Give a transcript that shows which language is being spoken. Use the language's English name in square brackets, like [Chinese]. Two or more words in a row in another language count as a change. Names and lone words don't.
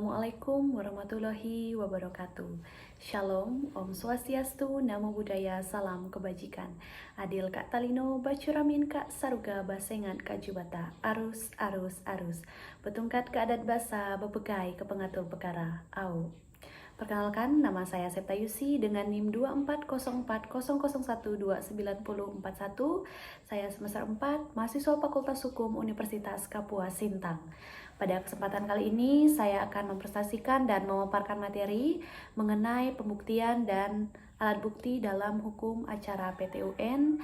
[Arabic] السلام عليكم ورحمة الله وبركاته. [Indonesian] Shalom, [Balinese] Om Swastiastu, [Pali] Namo Buddhaya, [Indonesian] Salam Kebajikan. [Kendayan] Adil Kak Talino, Bacuramin Kak Saruga, Basengan Kak Jubata, Arus, Arus, Arus. [Iban] Betungkat ke adat basa, bepegai ke pengatur perkara, Au. [Indonesian] Perkenalkan, nama saya Septa Yusi dengan NIM 24040012941. Saya semester 4, mahasiswa Fakultas Hukum Universitas Kapuas Sintang. Pada kesempatan kali ini, saya akan mempresentasikan dan memaparkan materi mengenai pembuktian dan alat bukti dalam hukum acara PT UN.